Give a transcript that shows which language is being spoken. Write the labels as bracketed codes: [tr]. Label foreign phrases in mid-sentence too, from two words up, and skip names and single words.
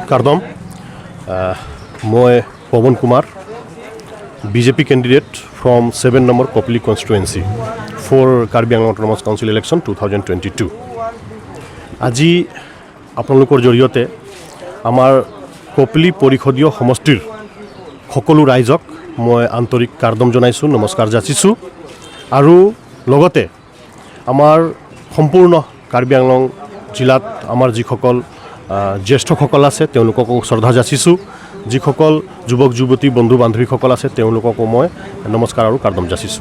[mjw] Kardom. [en] Moi Pawan Kumar, BJP candidate from 7 number Kopli constituency for Karbi Anglong Autonomous Council election 2022. [as] আজি আপোনালোকৰ জৰিয়তে আমাৰ কপলি পৰিষদীয় সমষ্টিৰ সকলো ৰাইজক মই আন্তৰিক কাৰ্দম জনাইছোঁ, নমস্কাৰ যাচিছোঁ আৰু লগতে আমাৰ সম্পূৰ্ণ কাৰ্বি আংলং জিলাত আমাৰ যিসকল জ্যেষ্ঠসকল আছে তেওঁলোককো শ্ৰদ্ধা যাচিছোঁ, যিসকল যুৱক যুৱতী বন্ধু বান্ধৱীসকল আছে তেওঁলোককো মই নমস্কাৰ আৰু কাৰ্দম যাচিছোঁ।